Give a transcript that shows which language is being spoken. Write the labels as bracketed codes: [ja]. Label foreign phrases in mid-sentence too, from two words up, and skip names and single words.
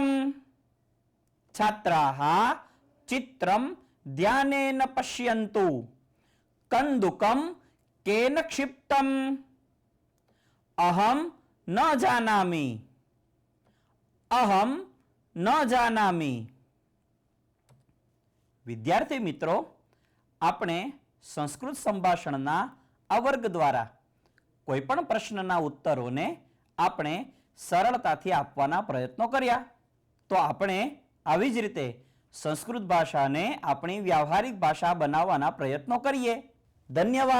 [sa] छात्राः चित्रं ध्यानेन पश्यन्तु. कन्दुकं केन क्षिप्तम्? अहं न जानामि. अहं न जानामि. [gu] વિદ્યાર્થી મિત્રો, આપણે સંસ્કૃત સંભાષણના આ વર્ગ દ્વારા કોઈ પણ પ્રશ્નના ઉત્તરોને આપણે સરળતાથી આપવાના પ્રયત્નો કર્યા. તો આપણે આવી જ રીતે સંસ્કૃત ભાષાને આપણી વ્યાવહારિક ભાષા બનાવવાના પ્રયત્નો કરીએ.